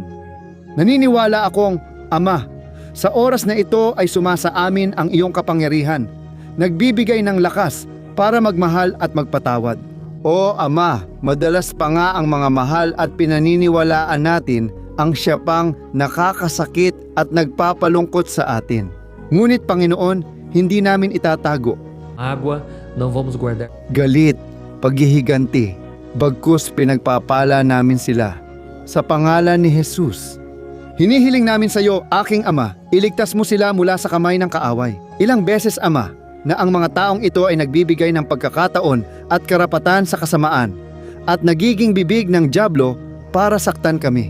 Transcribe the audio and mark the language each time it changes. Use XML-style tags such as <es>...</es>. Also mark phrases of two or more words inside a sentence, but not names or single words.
<tl>Naniniwala akong, Ama, sa oras na ito ay sumasa amin ang iyong kapangyarihan, nagbibigay ng lakas para magmahal at magpatawad. O Ama, madalas pa nga ang mga mahal at pinaniniwalaan natin ang siya pang nakakasakit at nagpapalungkot sa atin. Ngunit Panginoon, hindi namin itatago.</tl> <pt>água, não vamos guardar.</pt> <tl>Galit, paghihiganti, bagkus pinagpapala namin sila. Sa pangalan ni Jesus, hinihiling namin sa iyo, aking Ama, iligtas mo sila mula sa kamay ng kaaway. Ilang beses, Ama, na ang mga taong ito ay nagbibigay ng pagkakataon at karapatan sa kasamaan at nagiging bibig ng dyablo para saktan kami.</tl>